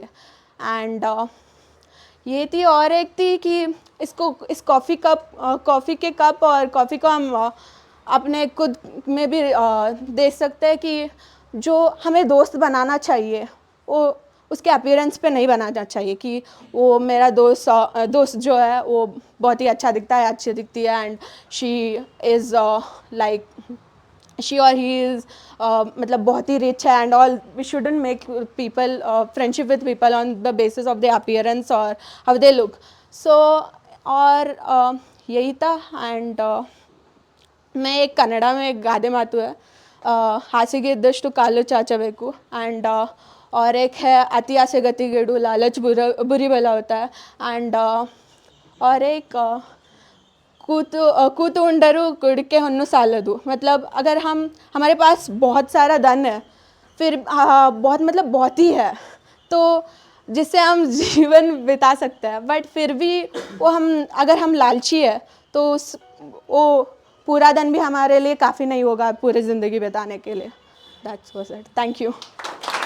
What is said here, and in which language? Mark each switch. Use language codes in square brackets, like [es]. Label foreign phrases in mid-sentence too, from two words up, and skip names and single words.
[hi] एंड ये थी, और एक थी कि इस कॉफ़ी के कप और कॉफ़ी को हम अपने खुद में भी देख सकते हैं कि जो हमें दोस्त बनाना चाहिए वो उसके अपीयरेंस पे नहीं बनाना चाहिए कि वो मेरा दोस्त जो है वो बहुत ही अच्छा दिखता है, अच्छी दिखती है, [en] and she is like she [hi] और [en] he is [hi] मतलब बहुत ही रिच है [en] and all. we shouldn't make people friendship with people on the basis of their appearance or how they look. [hi] सो और यही था। एंड मैं एक कन्नड़ा में एक [kn] ಗಾದೆ ಮಾತು [hi] है, [kn] ಹಾಸಿಗೆ ಇದ್ದಷ್ಟು ಕಾಲು ಚಾಚಬೇಕು, [hi] एंड और एक है [kn] ಅತಿ ಆಸೆ ಗತಿಗೇಡು, [hi] लालच बुरी बला होता है, एंड और एक [kn] ಕೂತು ಉಂಡರೂ ಕುಡಿಕೆ ಹೊನ್ನು ಸಾಲದು। [hi] मतलब अगर हमारे पास बहुत सारा धन है, फिर बहुत मतलब बहुत ही है, तो जिससे हम जीवन बिता सकते हैं, बट फिर भी अगर हम लालची है तो वो पूरा धन भी हमारे लिए काफ़ी नहीं होगा पूरी ज़िंदगी बिताने के लिए। [en] that's was it. thank you.